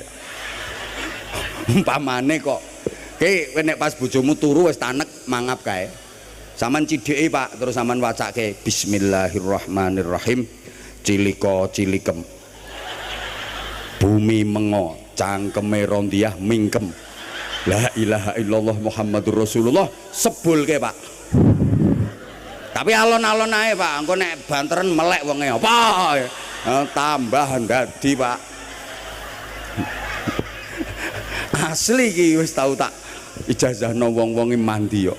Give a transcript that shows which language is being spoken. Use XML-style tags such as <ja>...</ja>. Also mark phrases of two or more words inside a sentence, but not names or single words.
<jv>Umpamane kok ki nek pas bojomu turu wis tanek mangap kae. Saman cidheke Pak, terus saman wacake Bismillahirrahmanirrahim. Cilika cilikem. Bumi mengo, cangkeme Rontiah mingkem.</jv> <ar>لا إله إلا الله محمد رسول الله,</ar> <jv>sebulke Pak. Tapi alon-alon ae Pak, engko nek banteren melek wonge apa? Tambah dadi Pak. Asli iki wis tau tak ijazahno wong-wong mandi yo.</jv>